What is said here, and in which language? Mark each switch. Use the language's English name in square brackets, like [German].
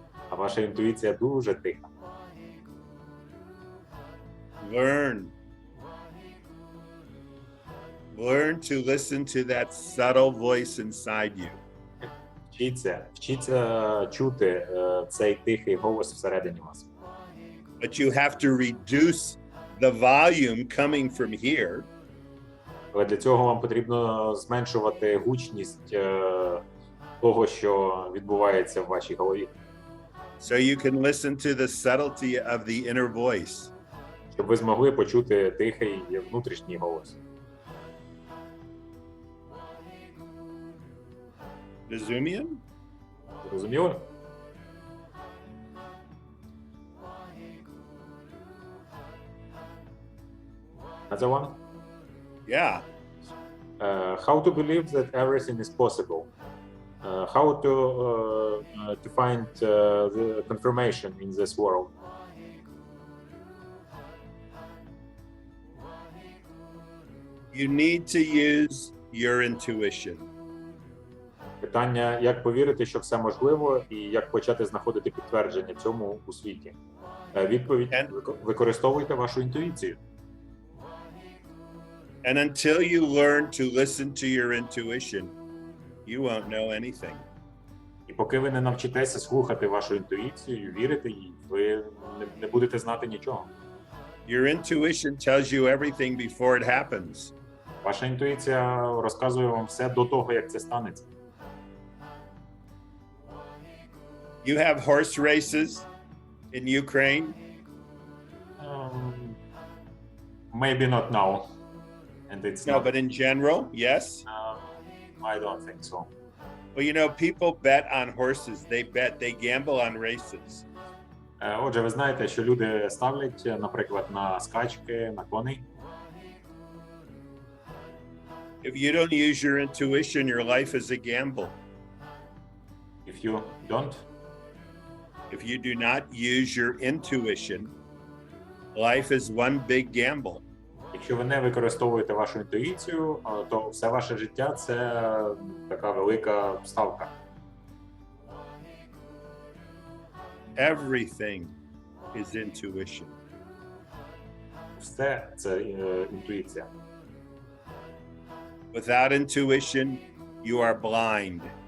[Ukrainian] А ваша інтуїція дуже тиха. [English] Learn. Learn to listen to that subtle voice inside you. [Ukrainian] Вчіться чути цей тихий голос всередині вас. [English] But you have to reduce the volume coming from here [Ukrainian] Але для цього вам потрібно зменшувати гучність того, що відбувається в вашій голові, [English] so you can listen to the subtlety of the inner voice. [Ukrainian] щоб ви змогли почути тихий внутрішній голос. Razumian? Зрозуміли? [English] Another one? Yeah. How to believe that everything is possible? How to find the confirmation in this world? You need to use your intuition. [Ukrainian] Питання, як повірити, що все можливо, і як почати знаходити підтвердження цьому у світі. Відповідь: використовуйте вашу інтуїцію. [English] And until you learn to listen to your intuition, you won't know anything. [Ukrainian] І поки ви не навчитеся слухати вашу інтуїцію, вірити їй, ви не будете знати нічого. [English] Your intuition tells you everything before it happens. [Ukrainian] Ваша інтуїція розказує вам все до того, як це станеться. [English] You have horse races in Ukraine? Maybe not now. And it's No, not, but in general, yes. I don't think so. Well, you know, people bet on horses. They gamble on races. [Ukrainian] Отже, ви знаєте, що люди ставлять, наприклад, на скачки, на коней. [English] If you don't use your intuition, your life is a gamble. If you don't, If you do not use your intuition, life is one big gamble. [Ukrainian] якщо ви не використовуєте вашу інтуїцію, то все ваше життя – це така велика ставка. [English] Everything is intuition. [Ukrainian] Все – це інтуїція. [English] Without intuition, you are blind.